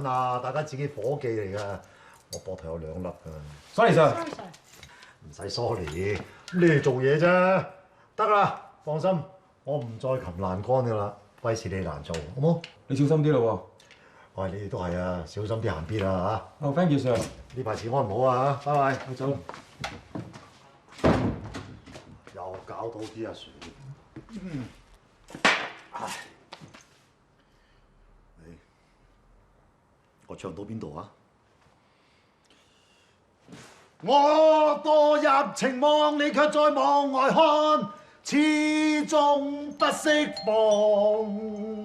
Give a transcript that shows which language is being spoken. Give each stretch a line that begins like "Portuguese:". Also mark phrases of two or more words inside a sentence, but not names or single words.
Cantonese: 嗱，大家自己伙計嚟㗎，我膊頭有2粒㗎。
English: Sorry Sir，
Cantonese: 唔使 sorry， 你嚟做嘢啫，得啦，放心，我唔再擒欄杆㗎啦，費事你難做，好冇？你小心啲咯喎。喂，你哋都係啊，小心啲行邊啊嚇。
English: 哦 ，thank you Sir。
Cantonese: 呢排治安唔好啊嚇，拜拜。我走啦。又搞到啲阿 Sir。唉，我唱到邊度啊？我墮入情網，你卻在網外看，始終不釋放。